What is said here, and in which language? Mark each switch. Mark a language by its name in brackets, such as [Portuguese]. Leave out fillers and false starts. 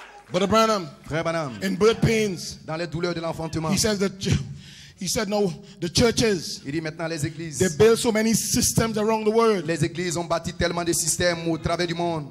[English] Brother Branham, [French] Frère Branham, [English] in birth pains, [French] dans les douleurs de l'enfantement, [English] he says that he said no, the churches, [French] il dit maintenant les [English] they [French] églises. [English] build so many systems around the world. [French] Les églises ont bâti tellement de systèmes au travers du monde.